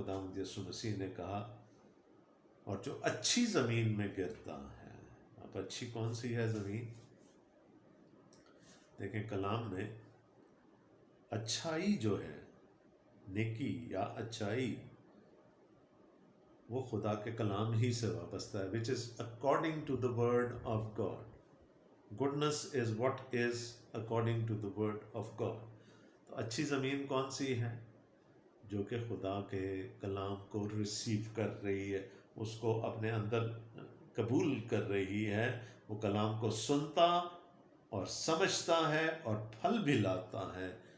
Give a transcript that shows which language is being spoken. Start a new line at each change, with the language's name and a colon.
Urdu: خداوند یسوع مسیح نے کہا اور جو اچھی زمین میں گرتا ہے. اب اچھی کون سی ہے زمین؟ دیکھیں کلام میں اچھائی جو ہے، نیکی یا اچھائی، وہ خدا کے کلام ہی سے وابستہ ہے.
English: which is according to the word of God. goodness is what is according to the word of God.
Urdu: تو اچھی زمین کون سی ہے؟ جو کہ خدا کے کلام کو ریسیو کر رہی ہے، اس کو اپنے اندر قبول کر رہی ہے، وہ کلام کو سنتا اور سمجھتا ہے اور پھل بھی لاتا ہے.